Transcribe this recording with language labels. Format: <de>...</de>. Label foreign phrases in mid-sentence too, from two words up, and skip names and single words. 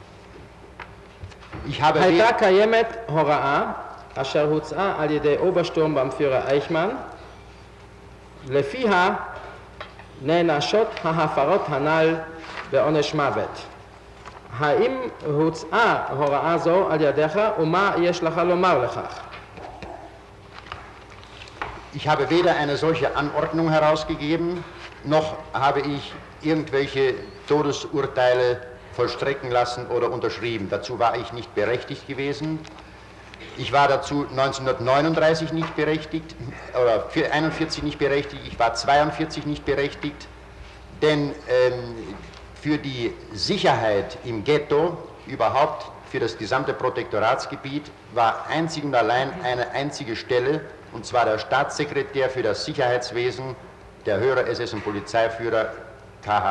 <he>הייתה קיימת הוראה אשר הוצאה על ידי אוברשטורמבנפירר אייכמן, לפיה נענשות ההפרות הנ"ל בעונש מוות. האם הוצאה הוראה זו על ידיך ומה יש לך לומר לכך?</he> <de>Ich habe weder eine solche Anordnung herausgegeben, noch habe ich irgendwelche Todesurteile vollstrecken lassen oder unterschrieben. Dazu war ich nicht berechtigt gewesen. Ich war dazu 1939 nicht berechtigt, oder für 41 nicht berechtigt, ich war 42 nicht berechtigt, denn für die Sicherheit im Ghetto, überhaupt für das gesamte Protektoratsgebiet, war einzig und allein eine einzige Stelle, und zwar der Staatssekretär für das Sicherheitswesen, der höhere SS- und Polizeiführer K.H.</de>